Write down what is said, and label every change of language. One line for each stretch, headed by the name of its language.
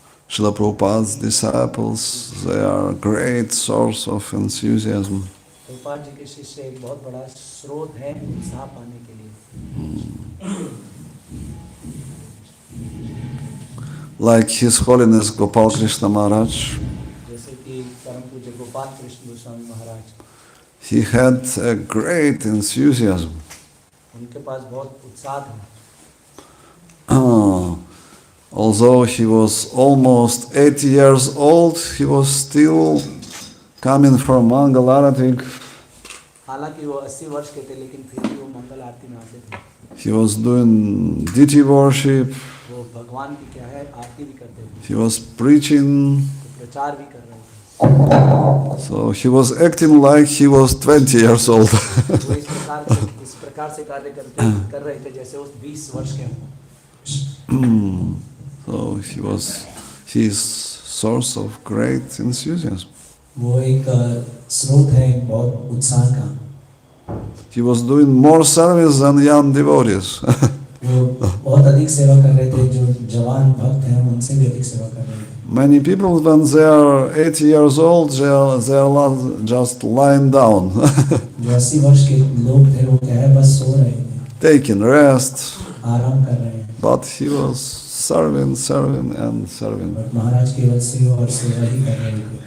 English: Srila Prabhupada's disciples, they are a great source of enthusiasm.
Hindi: Prabhupada ji के शिष्य एक बहुत बड़ा स्रोत है उत्साह पाने के लिए.
English: Like His Holiness Gopal Krishna Maharaj,
Hindi: जैसे कि परम पूज्य Gopal Krishna Swami Maharaj,
English: he had a great enthusiasm.
Hindi: उनके पास बहुत उत्साह था.
English: Although he was almost 80 years old, he was still coming for Mangal Aarti.
Hindi: हालांकि वो 80 वर्ष के थे लेकिन फिर भी वो मंगल आरती में आते थे.
English: He was doing deity worship.
Hindi: वो भगवान की क्या है आरती भी करते थे.
English: He was preaching.
Hindi: प्रचार भी कर रहे थे.
English: So he was acting like he was 20 years old.
Hindi: वो इस प्रकार से कार्य कर रहे थे जैसे वो 20 वर्ष के हों.
English: So he was his source of great enthusiasm.
Hindi: वो एक स्रोत है बहुत उत्साह का.
English: He was doing more service than young devotees.
Hindi: वो बहुत अधिक सेवा कर रहे थे. जो जवान भक्त हैं उनसे भी अधिक सेवा कर रहे थे.
English: Many people, when they are 80 years old, they are just lying down,
Hindi: जो 80 वर्ष के लोग थे वो क्या है बस सो रहे हैं,
English: taking rest.
Hindi: आराम कर रहे हैं.
English: But he was serving and serving.
Hindi: But महाराज केवल सेवा और सेवा ही कर रहे थे.